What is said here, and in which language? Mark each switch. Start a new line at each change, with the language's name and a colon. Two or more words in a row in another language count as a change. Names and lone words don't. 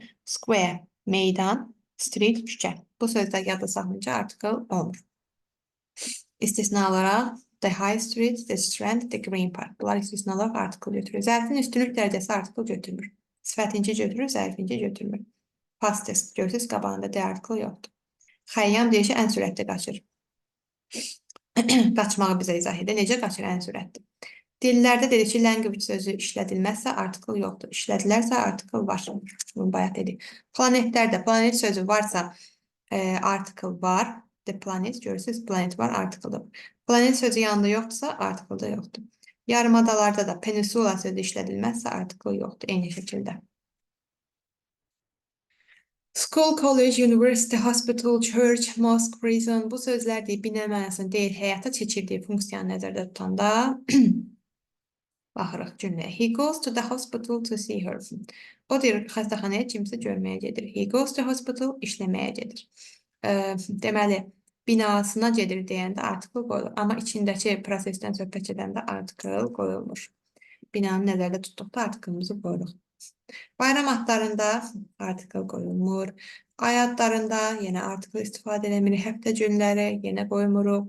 Azerbaijani: Square, meydan, street, küçə. Bu sözlər yadda saxlayınca article olmur. İstisna olaraq
English: the high street, the strand, the green park.
Azerbaijani: Bunlar istisna olaraq article götürür. Zərfin üstünlük dərəcəsi article götürmür. Sifətinci götürür, zərfinci götürmür.
English: Past tense
Azerbaijani: görsünüz, qabağında
English: the article
Azerbaijani: yoxdur. Xəyyam deyir ki, ən sürətli qaçır. Qaçmağı bizə izah edir. Necə qaçır ən sürətli? Dillərdə dedik ki, language sözü işlədilməzsə article yoxdur. İşlədilərsə article var. Bunu bayaq dedik. Planetlərdə planet sözü varsa article var.
English: The planet
Azerbaijani: görürsünüz, planet var, article-dır. Planet sözü yanında yoxdursa article da yoxdur. Yarımadalarda da peninsula sözü işlədilməzsə article yoxdur. Eyni şəkildə.
English: School, college, university, hospital, church, mosque, prison
Azerbaijani: bu sözlər deyil, binə mənasını deyil, həyata keçirdiyi funksiyanı nəzərdə tutanda baxırıq cümləyə.
English: He goes to the hospital to see her.
Azerbaijani: O deyir, xəstəxanaya kimsə görməyə gedir.
English: He goes to hospital,
Azerbaijani: işləməyə gedir. Deməli, binasına gedir deyəndə article qoyulur. Amma içindəki prosesdən söhbət edəndə article qoyulmur. Binanı nəzərdə tutduqda article-ımızı qoyuruq. Bayram adlarında article qoyulmur. Ay adlarında yenə article istifadə edilir. Həftə günləri yenə qoymuruq.